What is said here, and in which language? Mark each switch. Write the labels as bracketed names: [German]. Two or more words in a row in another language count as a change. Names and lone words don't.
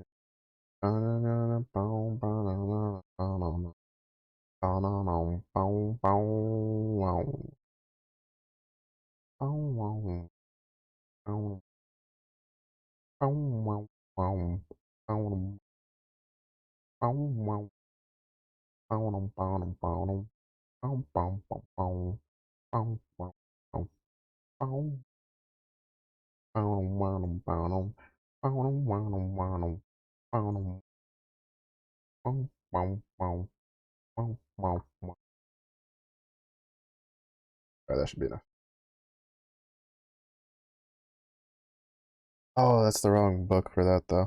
[English] Ba-na-na-na, bow, ba-na-na, ba-na-na, ba-na-na, bow, bow, wow. Bow, wow, bow, bow, wow, wow. Bow, bow, wow, bow, bow, bow, bow, bow, bow, bow, bow, bow, bow, bow, bow. Alright, that should be enough. Oh, that's the wrong book for that though.